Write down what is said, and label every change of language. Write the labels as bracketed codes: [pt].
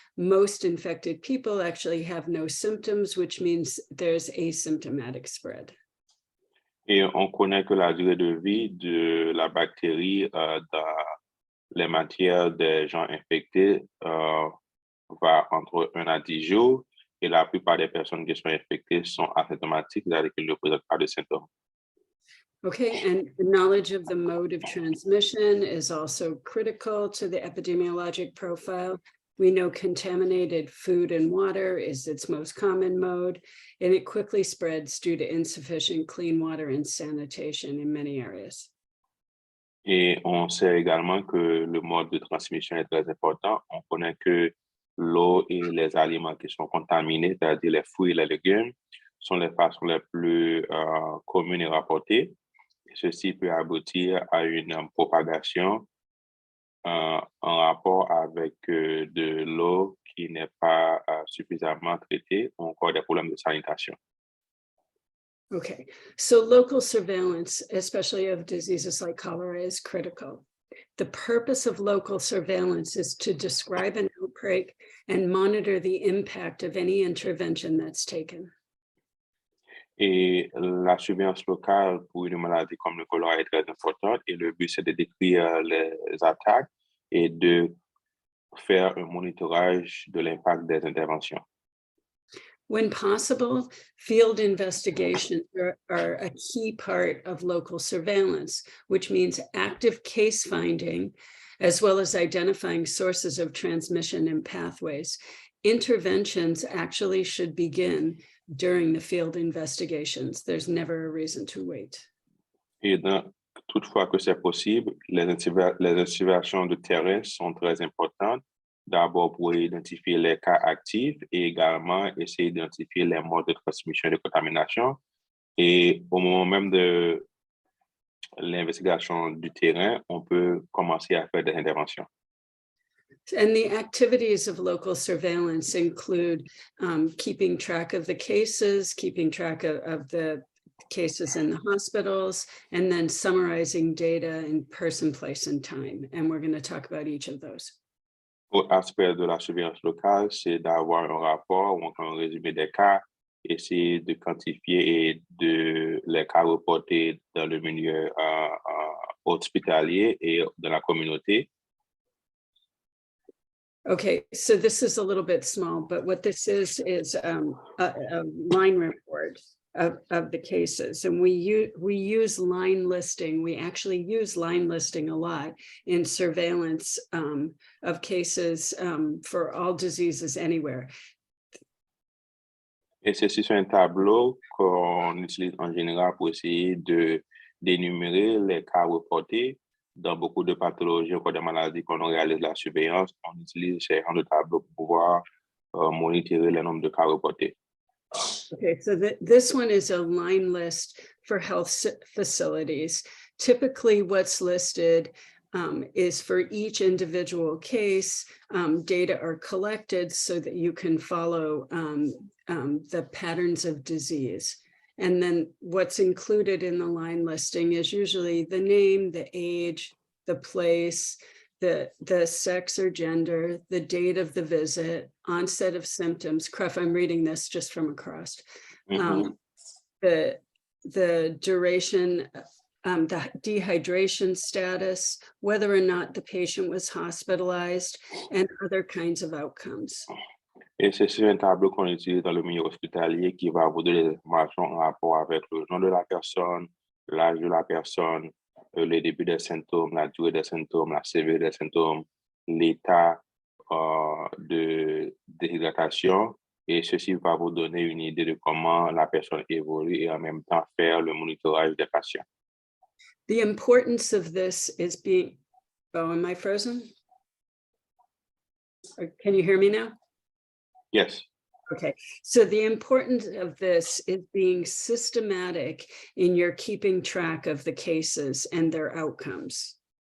[en] Most infected people actually have no symptoms, which means there's asymptomatic spread. [fr] Et on connaît que la durée de vie de la bactérie dans les matières des gens infectés va entre 1 à 10 jours. Et la plupart des personnes qui sont infectées sont asymptomatiques, c'est-à-dire qu'elles ne présentent pas de symptômes. [en] Okay, and the knowledge of the mode of transmission is also critical to the epidemiologic profile. We know contaminated food and water is its most common mode, and it quickly spreads due to insufficient clean water and sanitation in many areas. [fr] Et on sait également que le mode de transmission est très important. On connaît que l'eau et les aliments qui sont contaminés, c'est-à-dire les fruits et les légumes, sont les façons les plus communes et rapportées. Ceci peut aboutir à une propagation en rapport avec de l'eau qui n'est pas suffisamment traitée ou encore des problèmes de sanitation. [en] Okay, so local surveillance, especially of diseases like cholera, is critical. The purpose of local surveillance is to describe an outbreak and monitor the impact of any intervention that's taken. [fr] Et la surveillance locale pour une maladie comme le choléra est très importante et le but, c'est de décrire les attaques et de faire un monitorage de l'impact des interventions. [en] When possible, field investigations are a key part of local surveillance, which means active case finding, as well as identifying sources of transmission and pathways. Interventions actually should begin during the field investigations. There's never a reason to wait. [fr] Et toutefois que c'est possible, les investigations de terrain sont très importantes. D'abord pour identifier les cas actifs et également essayer d'identifier les modes de transmission et de contamination. Et au moment même de l'investigation du terrain, on peut commencer à faire des interventions. [en] And the activities of local surveillance include keeping track of the cases, keeping track of the cases in the hospitals, and then summarizing data in person, place, and time. And we're going to talk about each of those. [fr] L'aspect de la surveillance locale, c'est d'avoir un rapport ou encore un résumé des cas, essayer de quantifier et de les cas reportés dans le milieu hospitalier et dans la communauté. [en] Okay, so this is a little bit small, but what this is a line report of the cases. And we use line listing. We actually use line listing a lot in surveillance of cases for all diseases anywhere. [fr] Et ceci, c'est un tableau qu'on utilise en général pour essayer d'énumérer les cas reportés dans beaucoup de pathologies ou de maladies qu'on réalise la surveillance. On utilise ces genres de tableaux pour pouvoir monitorer le nombre de cas reportés. [en] Okay, so this one is a line list for health facilities. Typically, what's listed is for each individual case, data are collected so that you can follow the patterns of disease. And then what's included in the line listing is usually the name, the age, the place, the sex or gender, the date of the visit, onset of symptoms. Cruff, I'm reading this just from across. The duration, the dehydration status, whether or not the patient was hospitalized, and other kinds of outcomes. [fr] Et c'est un tableau qu'on utilise dans le milieu hospitalier qui va vous donner des informations en rapport avec le nom de la personne, l'âge de la personne, le début des symptômes, la durée des symptômes, la sévérité des symptômes, l'état de déshydratation. Et ceci va vous donner une idée de comment la personne évolue et en même temps faire le monitorage des patients. [en] The importance of this is being, oh, am I frozen? Or can you hear me now? Yes. Okay, so the importance of this is being systematic in your keeping track of the cases and their outcomes.